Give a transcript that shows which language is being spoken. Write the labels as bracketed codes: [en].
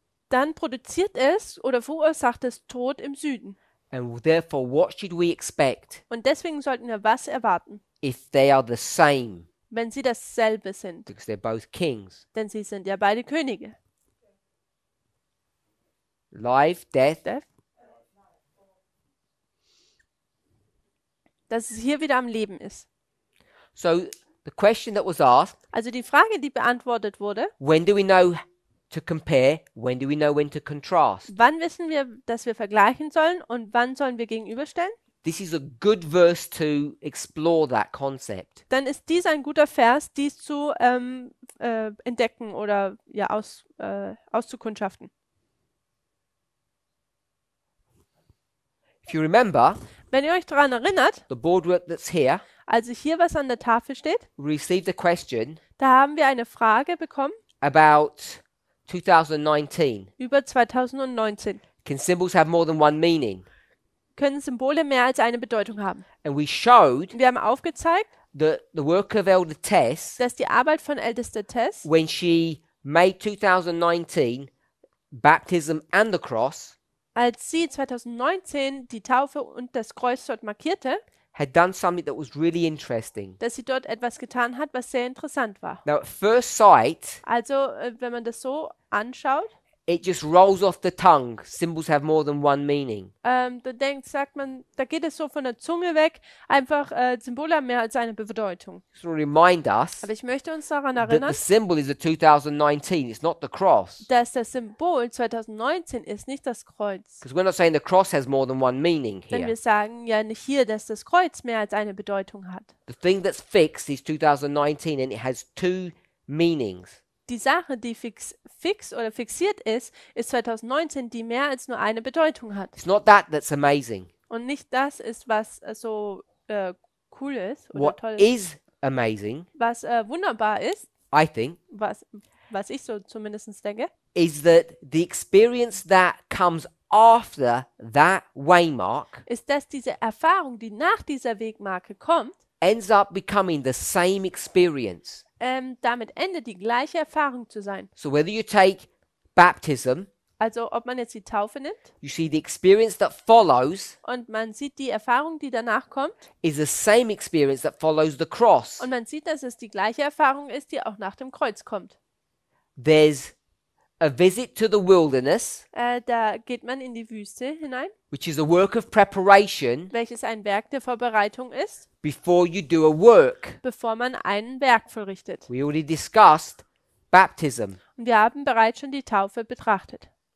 [de] dann produziert es oder verursacht es Tod im Süden. [en] And therefore, what should we expect [de] Und deswegen sollten wir was erwarten, [en] if they are the same? [de] wenn sie dasselbe sind. [en] Because they're both kings. [de] Denn sie sind ja beide Könige. [en] Life, death. [de] Dass es hier wieder am Leben ist. [en] So the question that was asked, [de] Also die Frage, die beantwortet wurde, [en] when do we know to compare? When do we know when to contrast? [de] wann wissen wir, dass wir vergleichen sollen und wann sollen wir gegenüberstellen? [en] This is a good verse to explore that concept. [de] Dann ist dies ein guter Vers, dies zu entdecken oder ja auszukundschaften. [en] If you remember, [de] Wenn ihr euch daran erinnert, [en] the boardwork that's here, [de] also hier was an der Tafel steht, [en] we received a question [de] da haben wir eine Frage bekommen [en] about 2019. [de] über 2019. [en] Can symbols have more than one meaning? [de] Können Symbole mehr als eine Bedeutung haben? [en] And we showed [de] Wir haben aufgezeigt, [en] that the work of Elder Tess, [de] dass die Arbeit von Ältester Tess, [en] when she made 2019 baptism and the cross, [de] als sie 2019 die Taufe und das Kreuz dort markierte, [en] had done something that was really interesting. [de] dass sie dort etwas getan hat, was sehr interessant war. [en] Now, at first sight, [de] Also, wenn man das so anschaut, [en] it just rolls off the tongue. Symbols have more than one meaning. [de] sagt man, da geht es so von der Zunge weg, einfach Symbole haben mehr als eine Bedeutung. [en] Just to remind us [de] Aber ich möchte uns daran [en] that [de] erinnern, [en] the symbol is the 2019. It's not the cross. [de] dass das Symbol 2019 ist, nicht das Kreuz. [en] Because we're not saying the cross has more than one meaning [de] Denn [en] here. [de] wir sagen ja nicht hier, dass das Kreuz mehr als eine Bedeutung hat. [en] The thing that's fixed is 2019 and it has two meanings. [de] Die Sache, die fix oder fixiert ist, ist 2019, die mehr als nur eine Bedeutung hat. [en] It's not that that's amazing. [de] Und nicht das ist, was so cool ist oder [en] What [de] toll ist. [en] is amazing, [de] Was wunderbar ist, [en] I think, [de] was ich so zumindest denke, [en] is that the experience that comes after that waymark [de] ist, dass diese Erfahrung, die nach dieser Wegmarke kommt, [en] ends up becoming the same experience. [de] damit endet die gleiche Erfahrung zu sein. [en] So whether you take baptism, [de] Also ob man jetzt die Taufe nimmt [en] you see the experience that follows [de] und man sieht die Erfahrung, die danach kommt, [en] is the same experience that follows the cross. [de] und man sieht, dass es die gleiche Erfahrung ist, die auch nach dem Kreuz kommt. [en] There's a visit to the wilderness, [de] Da geht man in die Wüste hinein, [en] which is a work of preparation [de] welches ein Werk der Vorbereitung ist, [en] before you do a work. [de] bevor man ein Werk vollrichtet. [en] We already discussed baptism. [de] Und wir haben bereits schon die Taufe betrachtet.